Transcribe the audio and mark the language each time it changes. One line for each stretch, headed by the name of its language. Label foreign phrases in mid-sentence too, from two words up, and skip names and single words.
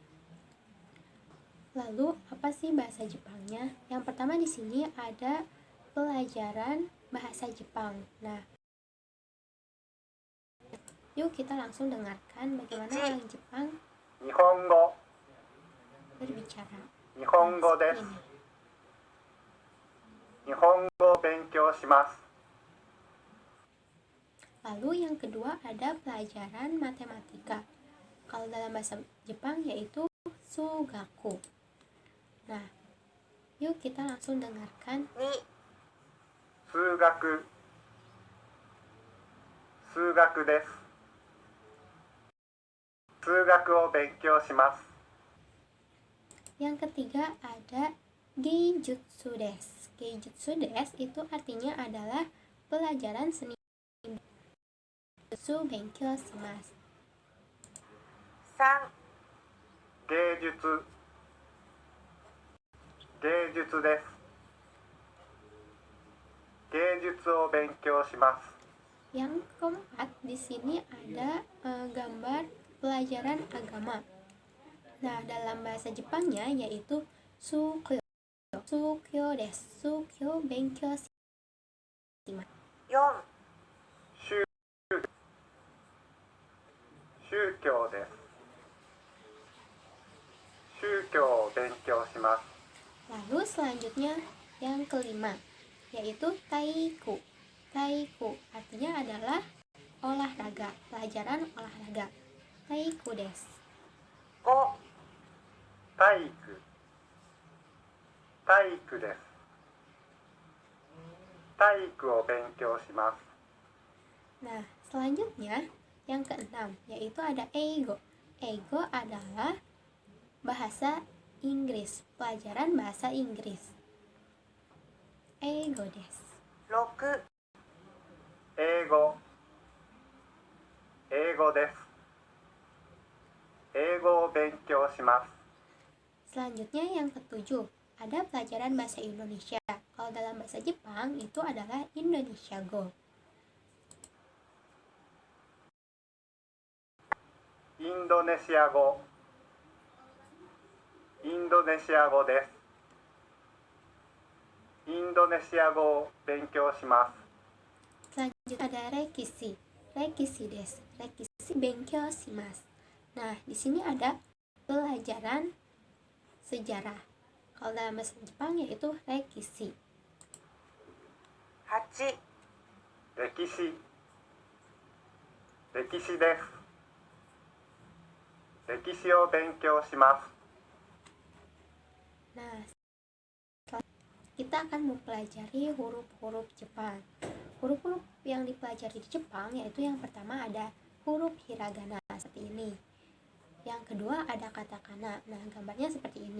Indonesian: Lalu apa sih bahasa Jepangnya? Yang pertama di sini ada pelajaran bahasa Jepang. Nah, yuk kita langsung dengarkan bagaimana orang Jepang Nihongo berbicara.
Japanese: 日本語です。日本語勉強します.
Indonesian: Lalu yang kedua ada pelajaran matematika. Kalau dalam bahasa Jepang yaitu sugaku. Nah, yuk kita langsung dengarkan. Sugaku.
Japanese: 数学です。数学を勉強します.
Indonesian: Yang ketiga ada
Japanese: 芸術です. 芸術です
Indonesian: itu artinya adalah pelajaran seni.
Japanese: す勉強します. 3. 芸術です。芸術を勉強します。
Indonesian: Yang keempat di sini ada gambar pelajaran agama. Nah, dalam bahasa Jepangnya yaitu sukyo.
Japanese: 宗教です. 宗教勉強します. 4. 宗教です。宗教を勉強します。
Indonesian: Lalu selanjutnya yang kelima yaitu taiku. Taiku artinya adalah olahraga, pelajaran olahraga.
Japanese: 体育です. 5. 体育。体育です。体育を勉強します。
Indonesian: Nah, selanjutnya yang keenam yaitu ada eigo. Eigo adalah bahasa Inggris, pelajaran bahasa Inggris.
Japanese: 英語です. 6. 英語。英語です。英語を勉強します。
Indonesian: Selanjutnya yang ketujuh ada pelajaran bahasa Indonesia. Kalau dalam bahasa Jepang itu adalah Indonesia Go.
Japanese: インドネシア語。インドネシア語です。インドネシア語を勉強します。
Indonesian: Selanjutnya ada rekisi.
Japanese: 歴史です. 歴史勉強します.
Indonesian: Nah, di sini ada pelajaran sejarah. Kalau dalam bahasa Jepang yaitu rekisi.
Japanese: 8. 歴史。歴史です。歴史を勉強します。
Indonesian: Nah, kita akan mempelajari huruf-huruf Jepang. huruf-huruf yang dipelajari di Jepang yaitu yang pertama ada huruf hiragana seperti ini. Yang kedua ada katakana. Nah, gambarnya seperti ini.